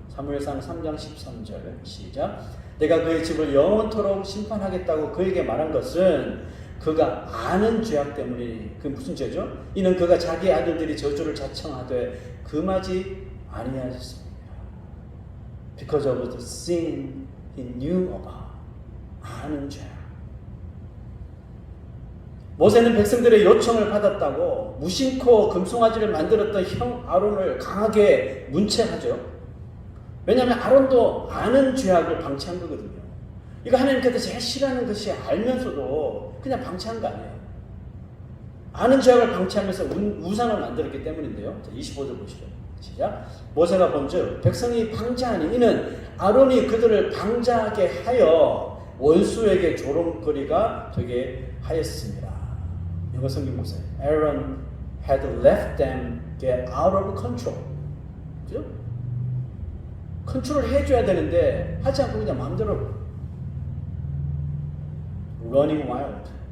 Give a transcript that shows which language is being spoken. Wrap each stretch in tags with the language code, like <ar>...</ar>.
<ko>사무엘상 3장 13절 시작. 내가 그의 집을 영원토록 심판하겠다고 그에게 말한 것은 그가 아는 죄악 때문이니 그 무슨 죄죠? 이는 그가 자기 아들들이 저주를 자청하되 금하지 아니하였습니다.</ko> <en>Because of the sin he knew about.</en> <ko>아는 죄악. 모세는 백성들의 요청을 받았다고 무심코 금송아지를 만들었던 형 아론을 강하게 문책하죠. 왜냐하면 아론도 아는 죄악을 방치한 거거든요. 이거 하나님께서 제일 싫어하는 것이 알면서도 그냥 방치한 거 아니에요. 아는 죄악을 방치하면서 우상을 만들었기 때문인데요. 25절 보시죠. 시작. 모세가 본즉 백성이 방자하니 이는 아론이 그들을 방자하게 하여 원수에게 조롱거리가 되게 하였습니다. 영어 성경 보세요.</ko> <en>Aaron had left them get out of control.</en> <ko>그죠? 컨트롤 해줘야 되는데 하지 않고 그냥 마음대로</ko> <en>running wild.</en>